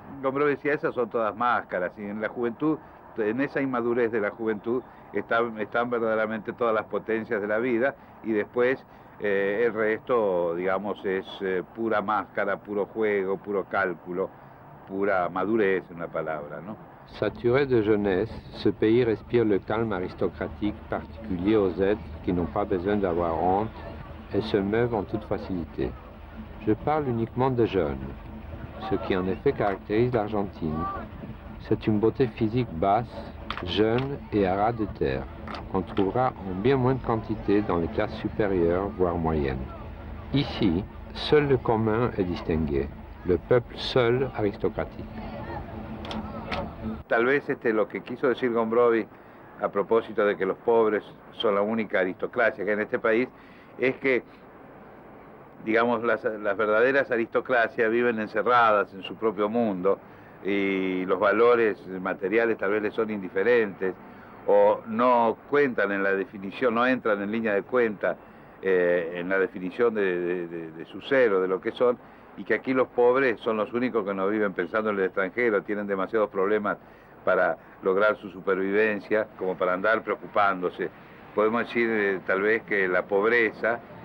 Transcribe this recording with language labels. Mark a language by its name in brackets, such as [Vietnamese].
[Spanish] Gombrowicz decía, esas son todas máscaras, y en la juventud, en esa inmadurez de la juventud, están verdaderamente todas las potencias de la vida, y después el resto, digamos, es pura máscara, puro juego, puro cálculo, pura madurez, en una palabra, ¿no? [French] Saturé de jeunesse, ce pays respire le calme aristocratique particulier aux êtres qui n'ont pas besoin d'avoir honte et se meuvent en toute facilité. Je parle uniquement des jeunes. Ce qui en effet caractérise l'Argentine, c'est une beauté physique basse, jeune et à ras de terre, qu'on trouvera en bien moins de quantité dans les classes supérieures, voire moyennes. Ici, seul le commun est distingué, le peuple seul aristocratique. [Spanish] Tal vez lo que quiso decir Gombrowicz a propósito de que los pobres son la única aristocracia que hay en este país, es que, digamos, las verdaderas aristocracias viven encerradas en su propio mundo y los valores materiales tal vez les son indiferentes o no cuentan en la definición, no entran en línea de cuenta en la definición de su ser o de lo que son, y que aquí los pobres son los únicos que no viven pensando en el extranjero, tienen demasiados problemas para lograr su supervivencia como para andar preocupándose. Podemos decir tal vez que la pobreza